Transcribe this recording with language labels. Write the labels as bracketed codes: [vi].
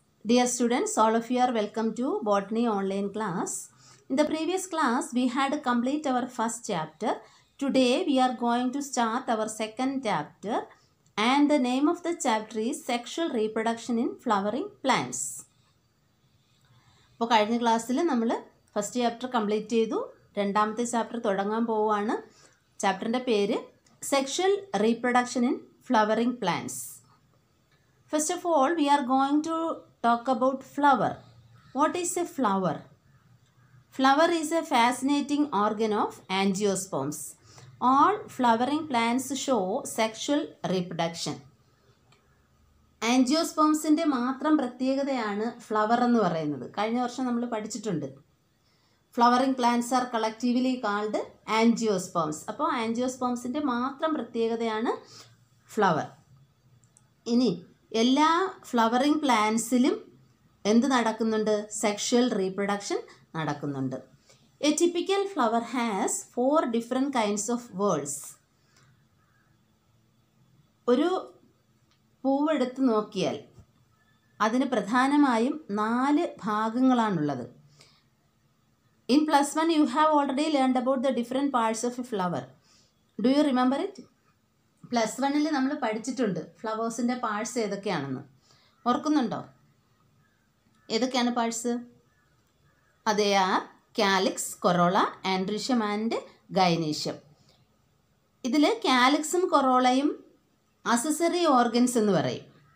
[en] Dear students, all of you are welcome to Botany online class. In the previous class, we had complete our first chapter. Today, we are going to start our second chapter, and the name of the chapter is Sexual Reproduction in Flowering Plants. [ml] അപ്പോൾ കഴിഞ്ഞ ക്ലാസ്സിൽ നമ്മൾ first chapter complete ചെയ്തു. രണ്ടാമത്തെ chapter തുടങ്ങാൻ പോവുകയാണ്. ചാപ്റ്ററിൻ്റെ പേര് sexual reproduction in flowering plants. [en] First of all, we are going to talk about flower. What is a flower? Flower is a fascinating organ of angiosperms. All flowering plants show sexual reproduction. [ml] ആൻജിയോസ്പേംസിൻ്റെ മാത്രം പ്രത്യേകതയാണ് flower എന്ന് പറയുന്നത്. കഴിഞ്ഞ വർഷം നമ്മൾ പഠിച്ചിട്ടുണ്ട്. [en] Flowering plants are collectively called angiosperms. [ml] അപ്പോൾ ആൻജിയോസ്പേംസിൻ്റെ മാത്രം പ്രത്യേകതയാണ് ഫ്ലവർ. ഇനി എല്ലാ ഫ്ലവറിംഗ് പ്ലാന്റ്സിലും എന്ത് നടക്കുന്നുണ്ട്? സെക്ഷൽ റീപ്രൊഡക്ഷൻ നടക്കുന്നുണ്ട്. [en] A typical flower has 4 different kinds of worlds. [ml] ഒരു പൂവെടുത്ത് നോക്കിയാൽ അതിന് പ്രധാനമായും 4 ഭാഗങ്ങളാണുള്ളത്. [en] In +1 you have already learned about the different parts of a flower. Do you remember it? [ml] +1 നമ്മൾ പഠിച്ചിട്ടുണ്ട് ഫ്ലവേഴ്സിൻ്റെ പാർട്സ് ഏതൊക്കെയാണെന്ന്. ഓർക്കുന്നുണ്ടോ? ഏതൊക്കെയാണ് പാർട്സ്? [en] അതേ are calyx, corolla, androecium and gynoecium. [ml] ഇതിൽ കാലിക്സും കൊറോളയും അസസറി ഓർഗൻസ് എന്ന് പറയും.